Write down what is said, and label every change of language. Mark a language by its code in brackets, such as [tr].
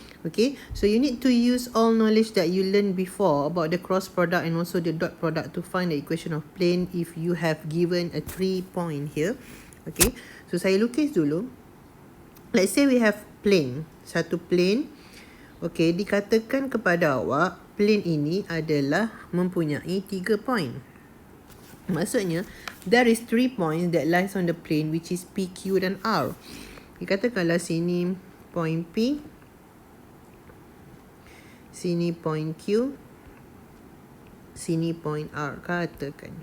[en] Okay, so you need to use all knowledge that you learned before about the cross product and also the dot product to find the equation of plane if you have given a 3 point here. Okay, so [ms] saya lukis dulu. [en] Let's say we have plane, satu plane. [ms] Okay, dikatakan kepada awak plane ini adalah mempunyai 3 point. [en] Maksudnya there is 3 points that lies on the plane, which is P, Q dan R. [ms] Dikatakanlah sini point P, sini point Q, sini point R, katakan.